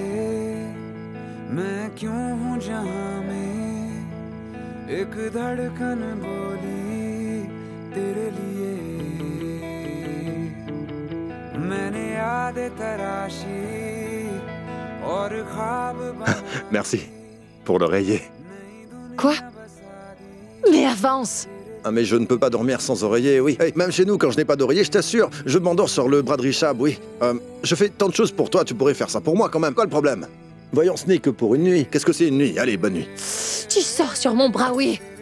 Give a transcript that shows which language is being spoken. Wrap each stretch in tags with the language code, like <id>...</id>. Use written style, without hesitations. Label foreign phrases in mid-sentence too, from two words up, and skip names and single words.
<hi>मैं क्यों हूँ जहाँ में एक धड़कन बोली तेरे लिए मैंने यादें तराशी और ख्वाब</hi> <fr>Merci pour l'oreiller. Quoi? Mais avance! Ah mais je ne peux pas dormir sans oreiller, oui. Hey, même chez nous, quand je n'ai pas d'oreiller, je t'assure, je m'endors sur le bras de Richab, oui. Je fais tant de choses pour toi, tu pourrais faire ça pour moi quand même. Quoi le problème? Voyons, ce n'est que pour une nuit. Qu'est-ce que c'est une nuit? Allez, bonne nuit. Tu sors sur mon bras, oui!</fr>